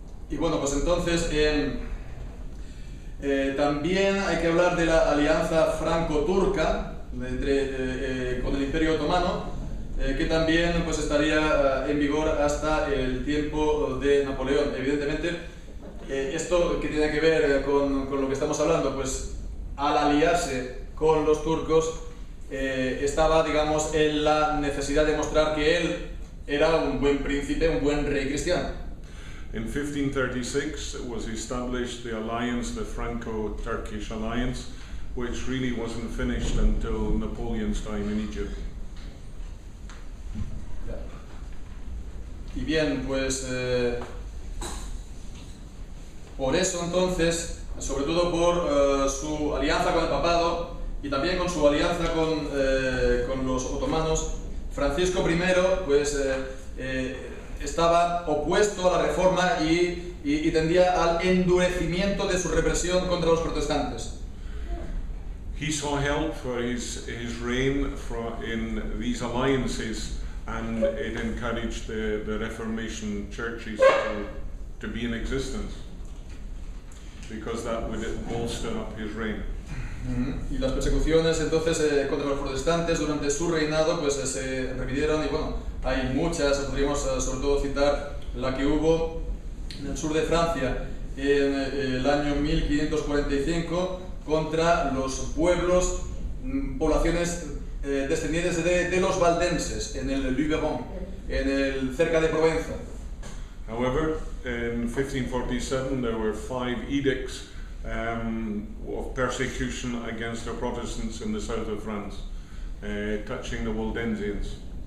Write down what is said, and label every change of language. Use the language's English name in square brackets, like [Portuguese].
[Spanish] Y bueno, pues entonces también hay que hablar de la alianza franco-turca con el Imperio Otomano, que también, pues, estaría en vigor hasta el tiempo de Napoleón. Evidentemente, esto que tiene que ver con lo que estamos hablando, pues al aliarse con los turcos estaba, digamos, en la necesidad de mostrar que él era un buen príncipe, un buen rey cristiano. [English] In 1536 was established the alliance, the Franco-Turkish alliance, which really wasn't finished until Napoleon's time in Egypt. [Spanish] Y bien, pues por eso entonces, sobre todo por su alianza con el papado y también con su alianza con los otomanos, Francisco I, pues estaba opuesto a la reforma y tendía al endurecimiento de su represión contra los protestantes. [English] He saw help for his reign in these alliances, and it encouraged the Reformation churches to be in existence, because that would bolster up his reign. [Spanish] Y las persecuciones entonces contra los protestantes durante su reinado, pues se repitieron, y bueno, hay muchas. Podríamos sobre todo citar la que hubo en el sur de Francia en el año 1545 contra los pueblos, poblaciones descendientes de los valdenses en el Luberon, cerca de Provenza. [English] However, in 1547 there were 5 edicts of persecution against the Protestants in the south of France, touching the Waldensians.